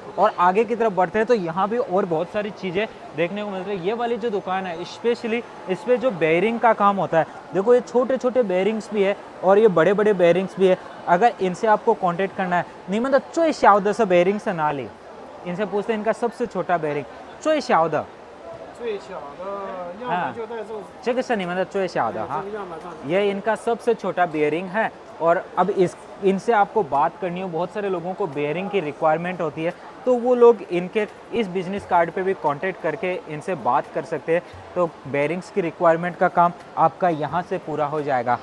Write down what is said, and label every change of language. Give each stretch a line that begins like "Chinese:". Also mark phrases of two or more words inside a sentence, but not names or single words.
Hindi: और आगे की तरफ बढ़ते हैं तो यहाँ भी और बहुत सारी चीज़ें देखने को मिल रही है। ये वाली जो दुकान है स्पेशली इस पर जो बेयरिंग का काम होता है, देखो ये छोटे छोटे बेयरिंग्स भी है और ये बड़े बड़े बेयरिंग्स भी है। अगर इनसे आपको कांटेक्ट करना है, नहीं मतलब
Chinese: 最小的
Hindi: से बेयरिंग से ना ली, इनसे पूछते हैं इनका सबसे छोटा बेयरिंग
Chinese: 最小的. 最小的样本就在这。这个是你们的最小的哈，这个样本上。
Hindi: ये इनका सबसे छोटा बेयरिंग है। और अब इनसे आपको बात करनी हो, बहुत सारे लोगों को बेयरिंग की रिक्वायरमेंट होती है तो वो लोग इनके इस
English: business card
Hindi: पे भी कांटेक्ट करके इनसे बात कर सकते हैं। तो बेयरिंग्स की रिक्वायरमेंट का काम आपका यहाँ से पूरा हो जाएगा।